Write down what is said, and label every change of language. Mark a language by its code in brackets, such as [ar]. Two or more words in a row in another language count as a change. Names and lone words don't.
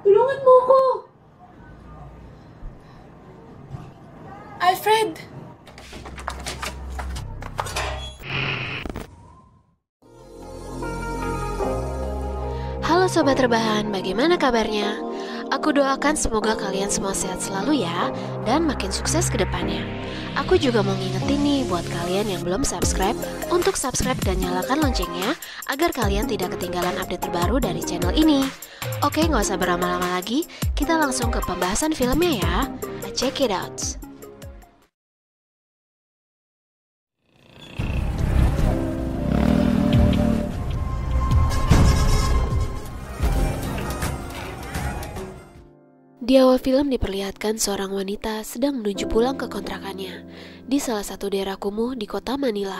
[tl] Tulungan mo ko! Alfred! [id] Halo Sobat Rebahan, bagaimana kabarnya? Aku doakan semoga kalian semua sehat selalu ya, dan makin sukses ke depannya. Aku juga mau ngingetin nih buat kalian yang belum subscribe, untuk subscribe dan nyalakan loncengnya, agar kalian tidak ketinggalan update terbaru dari channel ini. Oke, nggak usah berlama-lama lagi, kita langsung ke pembahasan filmnya ya. [en] Check it out. [id] Di awal film diperlihatkan seorang wanita sedang menuju pulang ke kontrakannya di salah satu daerah kumuh di kota Manila.